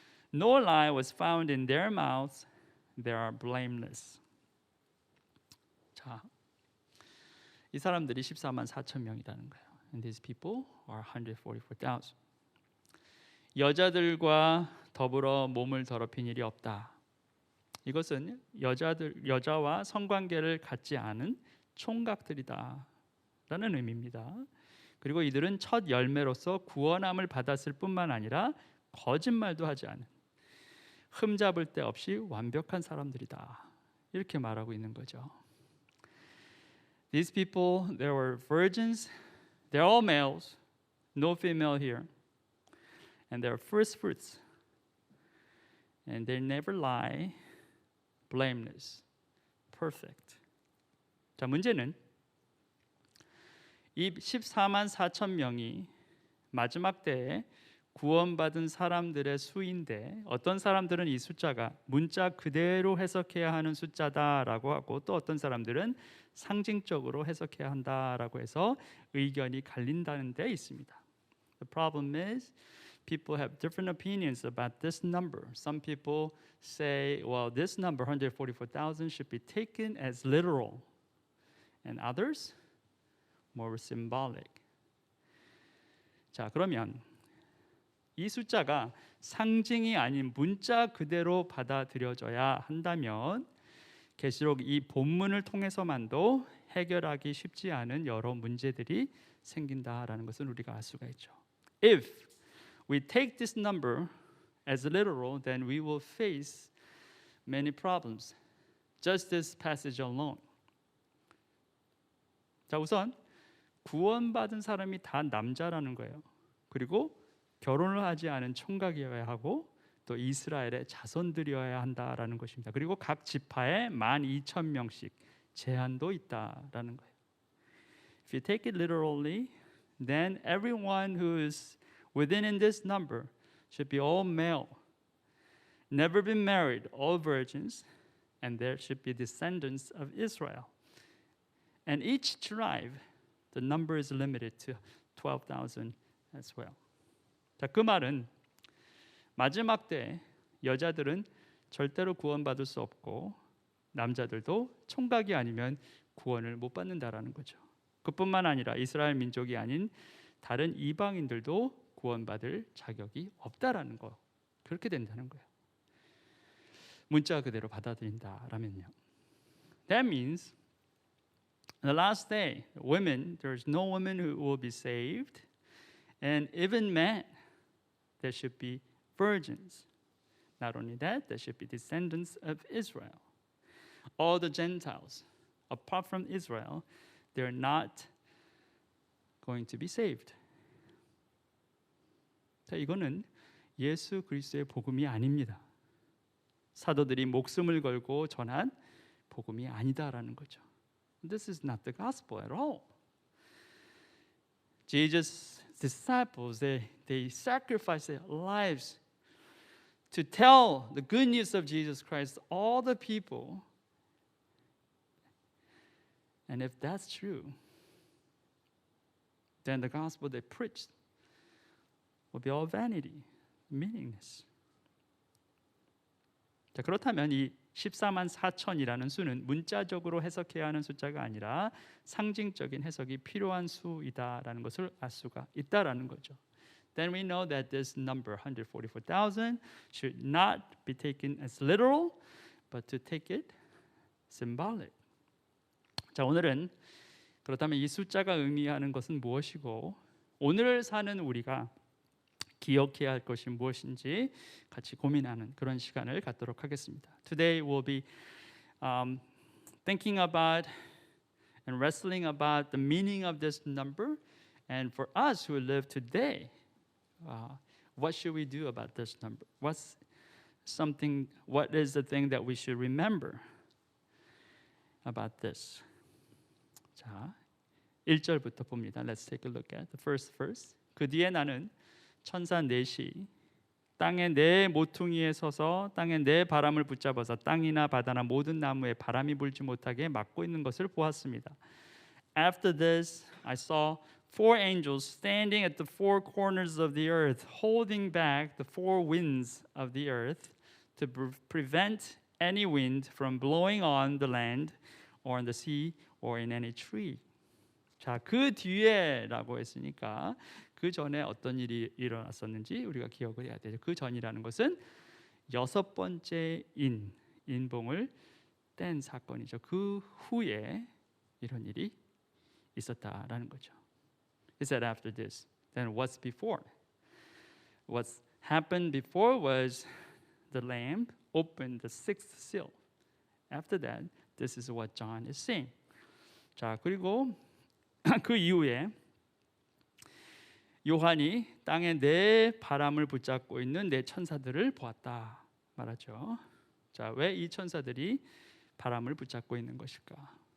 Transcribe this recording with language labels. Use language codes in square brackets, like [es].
[en] No lie was found in their mouths. They are blameless. [ko] 자, 이 사람들이 14만 4천 명이라는 거예요. [en] And these people are 144,000. [ko] 여자들과 더불어 몸을 더럽힌 일이 없다. 이것은 여자와 성관계를 갖지 않은 총각들이다 라는 의미입니다. 그리고 이들은 첫 열매로서 구원함을 받았을 뿐만 아니라 거짓말도 하지 않은 흠잡을 데 없이 완벽한 사람들이다 이렇게 말하고 있는 거죠. [en] These people, they were virgins. They're all males. No female here. And they're first fruits. And they never lie. Blameless. Perfect. [ko] 자, 문제는 이 14만 4천 명이 마지막 때에 구원받은 사람들의 수인데 어떤 사람들은 이 숫자가 문자 그대로 해석해야 하는 숫자다라고 하고 또 어떤 사람들은 상징적으로 해석해야 한다라고 해서 의견이 갈린다는 데 있습니다. [en] The problem is people have different opinions about this number. Some people say, well, this number 144,000 should be taken as literal. And others more symbolic. [ko] 자, 그러면 이 숫자가 상징이 아닌 문자 그대로 받아들여져야 한다면 계시록 이 본문을 통해서만도 해결하기 쉽지 않은 여러 문제들이 생긴다라는 것을 우리가 알 수가 있죠. [en] If we take this number as literal, then we will face many problems. Just this passage alone. [ko] 자, 우선 구원받은 사람이 다 남자라는 거예요. 그리고 결혼을 하지 않은 총각이어야 하고 또 이스라엘의 자손들이어야 한다라는 것입니다. 그리고 각 지파에 12,000명씩 제한도 있다라는 거예요. [en] If you take it literally, then everyone who is within in this number should be all male, never been married, all virgins, and there should be descendants of Israel. And each tribe, the number is limited to 12,000 as well. [ko] 자, 그 말은 마지막 때 여자들은 절대로 구원받을 수 없고 남자들도 총각이 아니면 구원을 못 받는다라는 거죠. 그뿐만 아니라 이스라엘 민족이 아닌 다른 이방인들도 구원받을 자격이 없다라는 거. 그렇게 된다는 거예요. 문자 그대로 받아들인다라면요. [en] That means on the last day, women, there's no woman who will be saved, and even men, there should be virgins. Not only that, there should be descendants of Israel. All the Gentiles, apart from Israel, they're not going to be saved. [ko] 자, 이거는 예수 그리스도의 복음이 아닙니다. 사도들이 목숨을 걸고 전한 복음이 아니다라는 거죠. [en] This is not the gospel at all. Jesus' disciples, they sacrificed their lives to tell the good news of Jesus Christ to all the people. And if that's true, then the gospel they preached will be all vanity, meaningless. [ko] 자, 그렇다면 이 14만 4천이라는 수는 문자적으로 해석해야 하는 숫자가 아니라 상징적인 해석이 필요한 수이다라는 것을 알 수가 있다라는 거죠. [en] Then we know that this number 144,000 should not be taken as literal, but to take it symbolic. [ko] 자, 오늘은 그렇다면 이 숫자가 의미하는 것은 무엇이고 오늘 사는 우리가 기억해야 할 것이 무엇인지 같이 고민하는 그런 시간을 갖도록 하겠습니다. [en] Today we'll be thinking about and wrestling about the meaning of this number, and for us who live today, what should we do about this number? What is the thing that we should remember about this? [ko] 자, 1절부터 봅니다. [en] Let's take a look at the first verse. [ko] 그 뒤에 나는 천사 넷이 땅의 네 모퉁이에 서서 땅의 네 바람을 붙잡아서 땅이나 바다나 모든 나무에 바람이 불지 못하게 막고 있는 것을 보았습니다. [en] After this, I saw four angels standing at the four corners of the earth, holding back the four winds of the earth to prevent any wind from blowing on the land or on the sea or in any tree. [ko] 자, 그 뒤에라고 했으니까 그 전에 어떤 일이 일어났었는지 우리가 기억을 해야 되죠. 그 전이라는 것은 여섯 번째 인봉을 뗀 사건이죠. 그 후에 이런 일이 있었다라는 거죠. [en] He said after this. Then what's before? What's happened before was the Lamb opened the sixth seal. After that, this is what John is saying. [ko] 자, 그리고 그 이후에 요한이 땅에 네 바람을 붙잡고 있는 네 천사들을 보았다 말하죠. 자, 왜 이 천사들이 바람을 붙잡고 있는 것일까?